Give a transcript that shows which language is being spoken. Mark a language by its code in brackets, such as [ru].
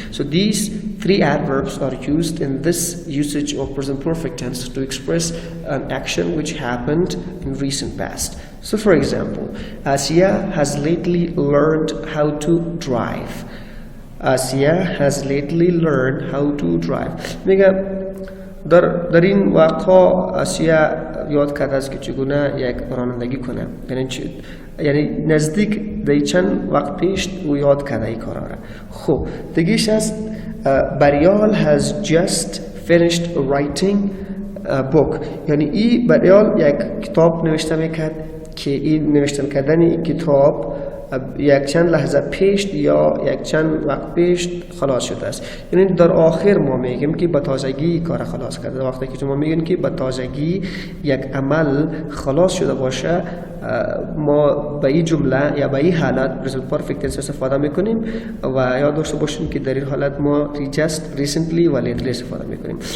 [en] So these 3 adverbs are used in this usage of present perfect tense to express an action which happened in recent past. So for example, Asiya has lately learned how to drive. Asiya has lately learned how to drive. [fa] میگم در این واقع آسیا یاد کرده است که چگونه یک رانندگی کنه، یعنی نزدیک در چند وقت پیش او یاد کرده این کارا را. خب دیگه‌اش است بریال [en] has just finished writing a book. [fa] یعنی این بریال یک کتاب نوشته میکرد که این نوشته کردن کتاب یک چند لحظه پیش یا یک چند وقت پیش خلاص شده است. یعنی در آخر ما میگیم که با تازگی کار خلاص کرده. وقتی که شما میگین که با تازگی یک عمل خلاص شده باشه ما به این جمله یا به این حالت present perfect tense استفاده میکنیم و یاد داشته باشین که در این حالت ما just, recently و lately استفاده میکنیم.